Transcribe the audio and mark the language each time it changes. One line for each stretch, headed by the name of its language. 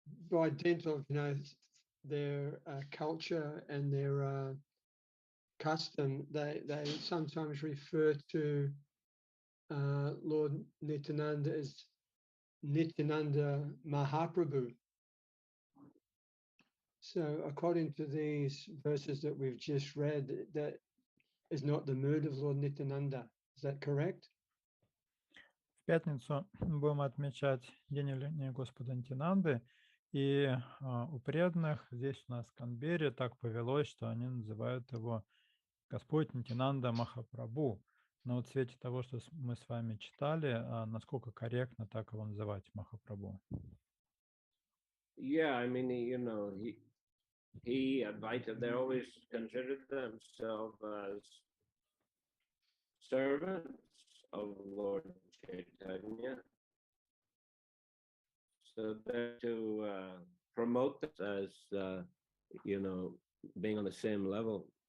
English: by dint of their culture and their custom, they sometimes refer to Lord Nityananda as Nityananda Mahaprabhu. So according to these verses that we've just read, that is not the mood of Lord Nityananda. Is that correct?
Russian: В пятницу будем отмечать День явления Господа Нитянанды, и у преданных здесь у нас в Канберре так повелось, что они называют его Господь Нитянанда Махапрабху. Но вот в свете того, что мы с вами читали, насколько корректно так его называть, Махапрабху?
English: Yeah, I mean, he invited, they always considered themselves as servants of Lord Chaitanya. So they're to promote this as, being on the same level.